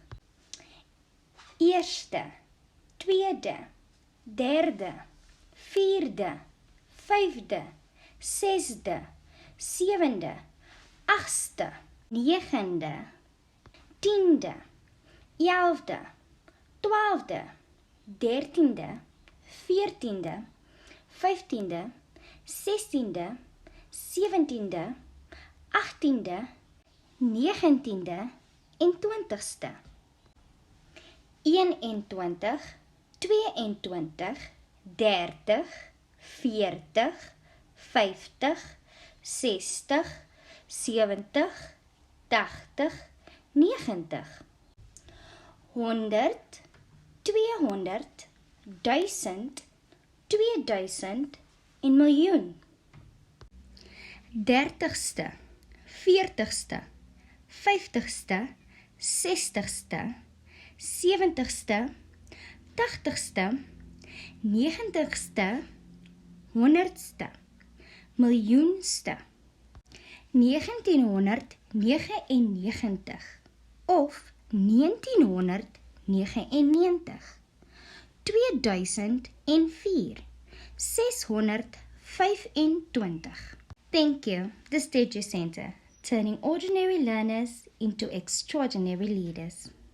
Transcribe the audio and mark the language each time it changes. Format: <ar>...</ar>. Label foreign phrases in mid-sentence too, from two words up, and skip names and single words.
<af>Eerste, tweede, derde, vierde, vyfde, sesde, sewende, agste, negende, tiende, 11de, 12de, 13de, 14de, 15de, 16de, 17de, 18de, 19de en 20ste. 21, 22, 30, 40, 50, 60, 70, 80, 90. 100, 200, 1000, 2000 en miljoen. 30ste, 40ste, 50ste, 60ste, 70ste, 80ste, 90ste, 100ste, miljoenste. 1999 of 1999. 2004, 625.</af> <en>Thank you, the Study Center, turning ordinary learners into extraordinary leaders.</en>